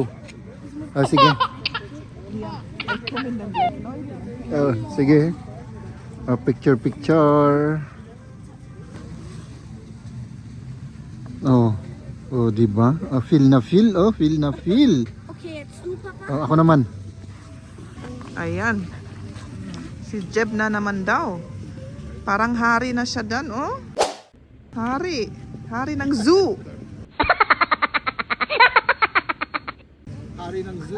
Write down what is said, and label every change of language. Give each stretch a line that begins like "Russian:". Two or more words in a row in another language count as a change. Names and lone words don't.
Filipino: Ah, sige. Oh, sige. Picture. Oh. Oh, di ba? Feel na feel. Oh, feel na feel.
German: Okay, jetzt du, Papa.
Filipino: Oh, ako naman. Ayan. Si Jeb na naman daw. Parang hari na siya dan, oh. Hari. Hari ng zoo. Hari ng zoo.